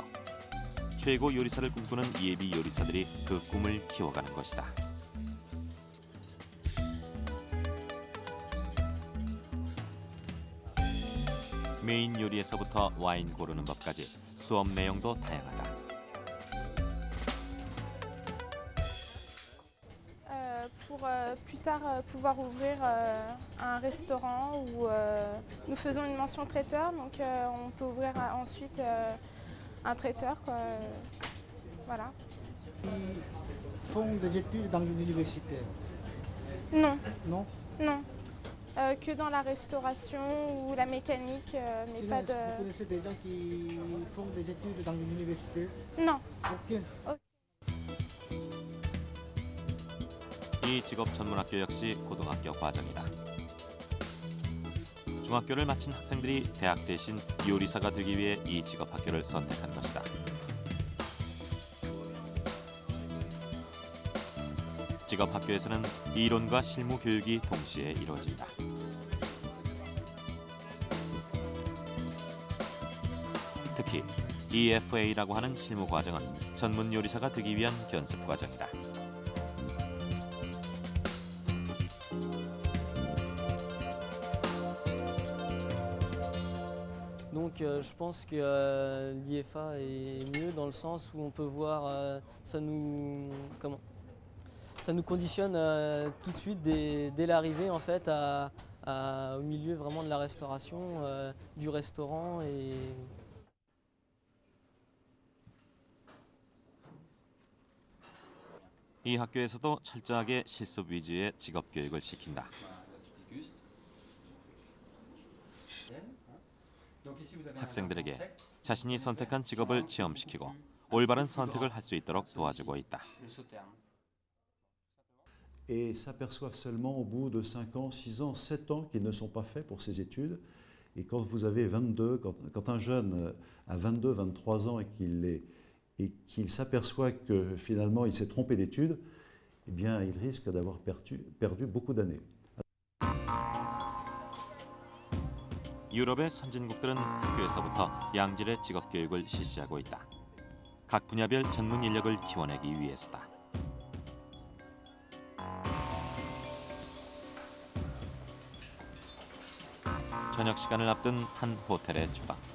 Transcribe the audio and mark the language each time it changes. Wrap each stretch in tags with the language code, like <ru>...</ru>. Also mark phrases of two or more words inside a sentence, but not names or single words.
<ko>최고 요리사를 꿈꾸는 예비 요리사들이 그 꿈을 키워가는 것이다. 메인 요리에서부터 와인 고르는 법까지 수업 내용도 다양하다.</ko> <fr>Pour plus tard pouvoir ouvrir un restaurant où nous faisons une mention traiteur, donc on peut ouvrir ensuite un traiteur, quoi. Voilà. Ils font des études dans l'université? Non. Non? Non. Que dans la restauration ou la mécanique, mais Sinon, pas de... Vous connaissez des gens qui font des études dans l'université? Non. Ok.</fr> <ko>이 직업 전문학교 역시 고등학교 과정이다. 중학교를 마친 학생들이 대학 대신 요리사가 되기 위해 이 직업학교를 선택한 것이다. 직업학교에서는 이론과 실무 교육이 동시에 이루어진다. 특히 EFA라고 하는 실무 과정은 전문 요리사가 되기 위한 견습 과정이다.</ko> <fr>Donc je pense que l'IFA est mieux dans le sens où on peut voir, ça nous conditionne tout de suite dès l'arrivée en fait au milieu vraiment de la restauration, du restaurant et</fr> <ko>이 학교에서도 철저하게 실습 위주의 직업 교육을 시킨다. 학생들에게 자신이 선택한 직업을 체험시키고 올바른 선택을 할 수 있도록 도와주고 있다.</ko> <fr>Et s'aperçoivent seulement au bout de 5 ans, 6 ans, 7 ans qu'ils ne sont pas faits pour ces études. Et quand vous avez 22, quand un jeune a 22, 23 ans et qu'il s'aperçoit que finalement il s'est trompé d'études, eh bien il risque d'avoir perdu beaucoup d'années.</fr> <ko>유럽의 선진국들은 학교에서부터 양질의 직업 교육을 실시하고 있다. 각 분야별 전문 인력을 키워내기 위해서다. 저녁 시간을 앞둔 한 호텔의 주방.</ko>